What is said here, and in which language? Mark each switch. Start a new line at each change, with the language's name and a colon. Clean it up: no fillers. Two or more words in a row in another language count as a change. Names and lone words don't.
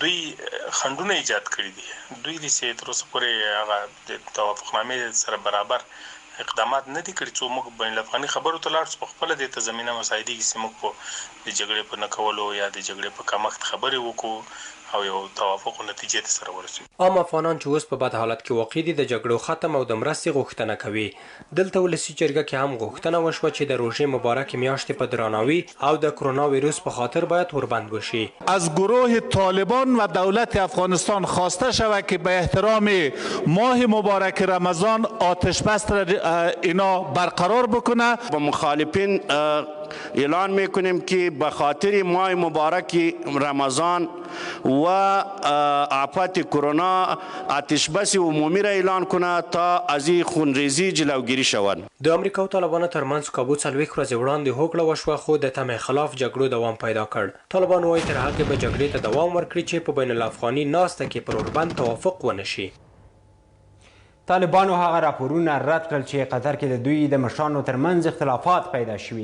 Pashto: دوی خنډونه ایجاد کړي دي، دوی د سي تر اوسه پورې هغه د توافقنامې سره برابر اقدامات نه دي کړي چې موږ بین الافغاني خبرو ته لاړ په خپل د تضمینه مساعدي کې موږ په د جګړې په نکولو یا د جګړې په کمښت خبرې وکړو او یو توافق نتیجې ته سره ورسېږو. عام افغانان چې اوس په بد حالت کې واقع دي د جګړو ختم او د مرستې غوښتنه کوي. دلته ولسي جرګه کې هم غوښتنه وشوه چې د روژې مبارکې میاشتې په درناوي او د کرونا ویروس په خاطر باید وربند بشي.
Persian: از گروه طالبان و دولت افغانستان خواسته شود که به احترام ماه مبارک رمضان آتش بس اینا برقرار بکنه. با مخالفین اعلان میکنیم که به خاطر ماه مبارک رمضان و آفت کرونا آتش بس عمومی را اعلان کنه تا از این خونریزی جلوگیری شود.
Pashto: د امریکا او طالبانو ترمنځ کابو 4 ورځې وړاندې هوکړه وشوه، خو د تمې خلاف جګړو دوام پیدا کړ. طالبان وایي تر هغې به جګړې ته دوام ورکړي چې په بین الافغاني ناسته کې پر اوربند توافق ونه شي. طالبانو هغه راپورونه رد کړل چې قطر کې د دوی د مشرانو ترمنځ اختلافات پیدا شوي.